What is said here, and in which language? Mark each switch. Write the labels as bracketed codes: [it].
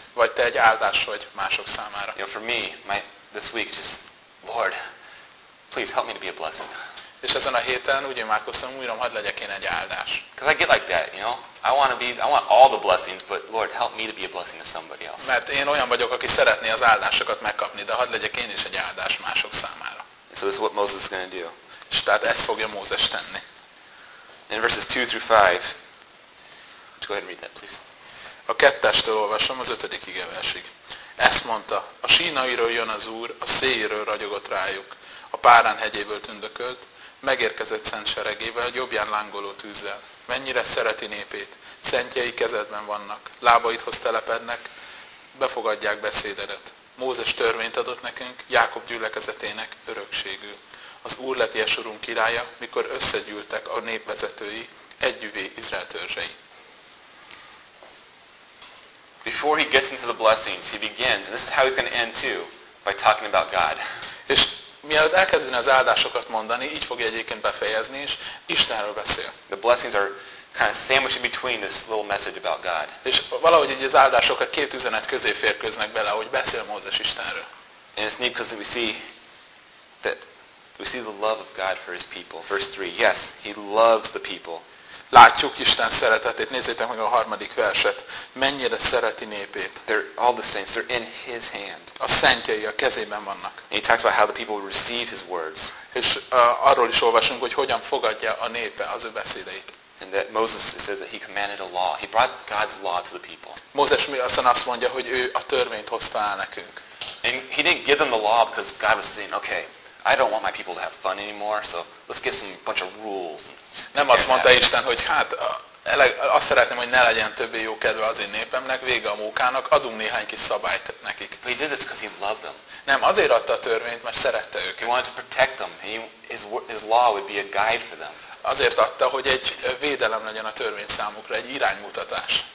[hu] Vagy te egy áldás vagy mások számára? [en] You know, for me, this week just, Lord, please help me to be a blessing. [hu] És ezen a héten úgy imádkoztam, Uram, hadd legyek én egy áldás. [en] Because I get like that, you know? I want all the blessings, but Lord, help me to be a blessing to somebody else. [hu] Mert én olyan vagyok, aki szeretné az áldásokat megkapni, de hadd legyek én is egy áldás mások számára. [en] So this is what Moses is going to do. [hu] És tehát ezt fogja Mózes tenni. [en] In verses 2 through 5, go ahead and read that, please. [hu] A kettestől olvasom, az ötödik igeversig. Ezt mondta, a Sínairól jön az Úr, a Széiről ragyogott rájuk, a Párán hegyéből tündökölt, megérkezett szent seregével, jobbján lángoló tűzzel. Mennyire szereti népét, szentjei kezedben vannak, lábaidhoz telepednek, befogadják beszédedet. Mózes törvényt adott nekünk, Jákob gyülekezetének örökségül. Az Úr lett Jesurunk királya, mikor összegyűltek a népvezetői, együvé Izrael törzsei. [en] Before he gets into the blessings, he begins, and this is how he's going to end too, by talking about God. [hu] És mielőtt elkezdeni az áldásokat mondani, így fogja egyébként befejezni is, Istenről beszél. [en] The blessings are kind of sandwiched between this little message about God. [hu] És valahogy így az áldásokat két üzenet közé férkőznek bele, ahogy beszél Mózes Istenről. [en] And it's neat because we see the love of God for his people. Verse 3, yes, he loves the people. [hu] Látjuk Isten szeretetét. Nézzétek meg a harmadik verset. Mennyire szereti népét. [en] They're all the saints. They're in his hand. [hu] A szentjei a kezében vannak. [en] And he talked about how the people receive his words. [hu] És arról is olvasunk, hogy hogyan fogadja a népe az ő beszédeit. [en] And that Moses says that he commanded a law. He brought God's law to the people. [hu] Mózes mi azt mondja, hogy ő a törvényt hozta el nekünk. [en] And he didn't give them the law because God was saying, okay, I don't want my people to have fun anymore, so let's get some bunch of rules. [hu] Nem azt mondta Isten, hogy hát azt szeretném, hogy ne legyen többé jó kedve az én népemnek, vége a mókának, adunk néhány kis szabályt nekik. [en] But he did this because he loved them. [hu] Nem, azért adta a törvényt, mert szerette őket. [en] He wanted to protect them. His law would be a guide for them. [hu] Azért adta, hogy egy védelem legyen a törvény számukra, egy iránymutatás.